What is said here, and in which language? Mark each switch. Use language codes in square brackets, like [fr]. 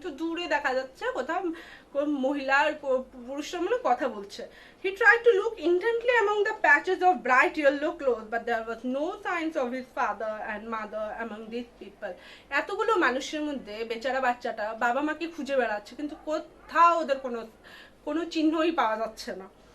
[bn] তো দূরে দেখা যাচ্ছে কোথাও মহিলা আর পুরুষরা মানে কথা বলছে। [en] He tried to look intently among the patches of bright yellow clothes, but there was no signs of his father and mother among these people. [bn] এতগুলো মানুষের মধ্যে বেচারা বাচ্চাটা বাবা মাকে খুঁজে বেড়াচ্ছে, কিন্তু কোথাও ওদের কোনো চিহ্নই পাওয়া যাচ্ছে না।